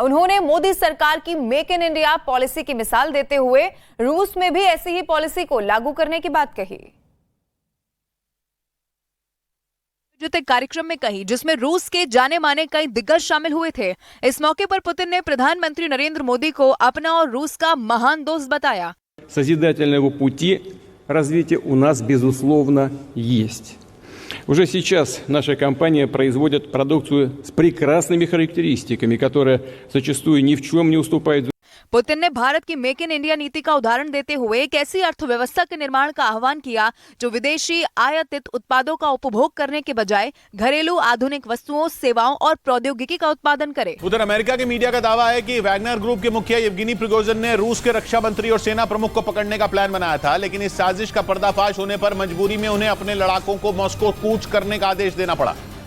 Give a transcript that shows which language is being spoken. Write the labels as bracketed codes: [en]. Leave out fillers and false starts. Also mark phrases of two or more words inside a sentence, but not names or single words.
[hi] उन्होंने मोदी सरकार की मेक इन इंडिया पॉलिसी की मिसाल देते हुए रूस में भी ऐसी ही पॉलिसी को लागू करने की बात कही। कार्यक्रम में कही जिसमें रूस के जाने माने कई दिग्गज शामिल हुए थे। इस मौके पर पुतिन ने प्रधानमंत्री नरेंद्र मोदी को अपना और रूस का महान दोस्त बताया। [ru] Созидательного пути развития у нас безусловно есть. Уже сейчас наша компания производит продукцию с прекрасными характеристиками, которая зачастую ни в чем не уступает. [hi] पुतिन ने भारत की मेक इन इंडिया नीति का उदाहरण देते हुए एक ऐसी अर्थव्यवस्था के निर्माण का आह्वान किया जो विदेशी आयातित उत्पादों का उपभोग करने के बजाय घरेलू आधुनिक वस्तुओं, सेवाओं और प्रौद्योगिकी का उत्पादन करे। उधर अमेरिका के मीडिया का दावा है कि वैगनर ग्रुप के मुखिया येवगेनी प्रिगोजिन ने रूस के रक्षा मंत्री और सेना प्रमुख को पकड़ने का प्लान बनाया था, लेकिन इस साजिश का पर्दाफाश होने पर मजबूरी में उन्हें अपने लड़ाकों को मॉस्को कूच करने का आदेश देना पड़ा,